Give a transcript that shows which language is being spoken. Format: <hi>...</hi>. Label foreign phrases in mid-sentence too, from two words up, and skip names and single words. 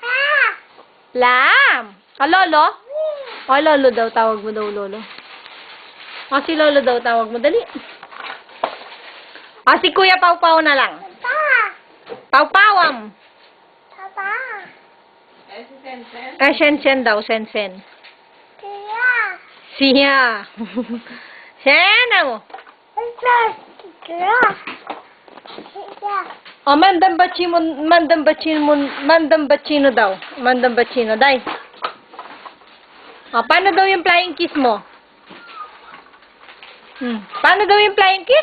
<tl>Lam. Lolo? Lolo daw. Tawag mo daw, Lolo. Si Lolo daw. Tawag mo. Dali. Si Kuya Pau-Pau na lang. Pau-Pauam. Si Sen-Sen. Sen-Sen daw. Sen-Sen. Siya. Siya mo. Mandambachino daw. Mandambachino, day. Paano daw yung</tl> <en>flying kiss</en> <tl>mo? Paano daw yung</tl> <en>flying kiss?</en>